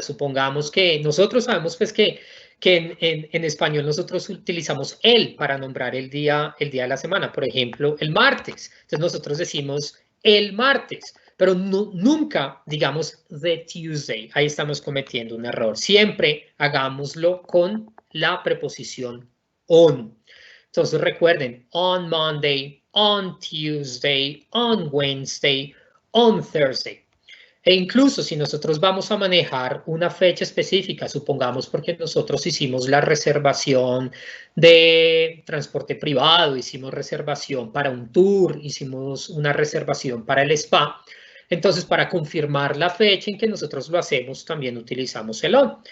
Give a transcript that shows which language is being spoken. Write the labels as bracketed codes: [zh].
[es] Supongamos que nosotros sabemos pues que en español nosotros utilizamos el para nombrar el día de la semana. Por ejemplo, el martes. Entonces nosotros decimos el martes, pero nunca digamos [en] the Tuesday. [es] Ahí estamos cometiendo un error. Siempre hagámoslo con la preposición on. Entonces recuerden, [en] on Monday, on Tuesday, on Wednesday, on Thursday. [es] E incluso si nosotros vamos a manejar una fecha específica, supongamos porque nosotros hicimos la reservación de transporte privado, hicimos reservación para un tour, hicimos una reservación para el spa, entonces para confirmar la fecha en que nosotros lo hacemos, también utilizamos el on.